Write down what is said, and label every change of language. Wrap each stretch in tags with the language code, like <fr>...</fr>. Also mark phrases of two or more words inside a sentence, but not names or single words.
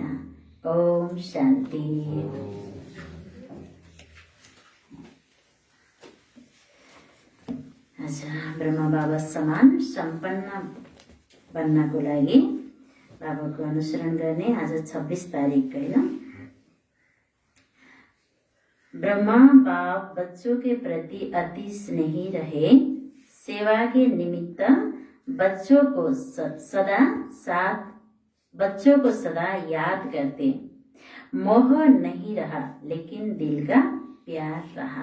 <hi>ओम शान्ति।</hi> <ne>अच्छा, ब्रह्मा बाबा समान सम्पन्न बन्नको लागि बाबाको अनुसरण गर्ने आज 26 तारिख होइन।</ne> <hi>ब्रह्मा बाप बच्चों के प्रति अति स्नेही रहे, सेवा के निमित्त बच्चों को सदा याद करते। मोह नहीं रहा लेकिन दिल का प्यार रहा।</hi>